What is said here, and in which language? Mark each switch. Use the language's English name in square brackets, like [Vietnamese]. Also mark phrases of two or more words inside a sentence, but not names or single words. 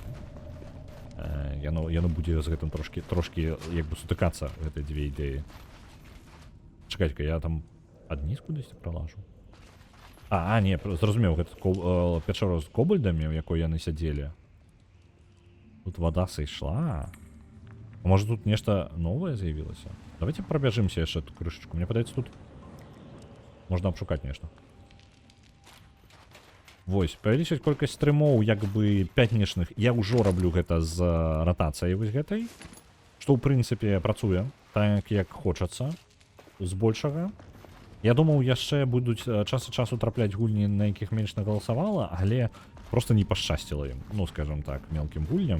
[Belarusian] Яно будзе з гэтым трошкі як бы сутыкацца, гэтыя дзве ідэі. Чакайце-ка, я там адніз кудысьці пралажу. Не, зразумеў, гэта пячора з кобальдамі, у якой яны сядзелі. Тут вада сышла. [Russian] А может тут нечто новое заявилось? Давайте пробежимся еще эту крышечку. Мне подается тут можно обшукать нечто. [Belarusian] Вось, павялічыць колькасць стрымоў як бы пятнічных. Я ўжо раблю гэта з ратацыяй вось гэтай, што ў прынцыпе працуе так як хочацца збольшага. Я думаў яшчэ будуць час ад часу трапляць гульні, на якіх менш нагаласавала, але просто не пашчасціла ім, ну скажем так, мелкім гульням.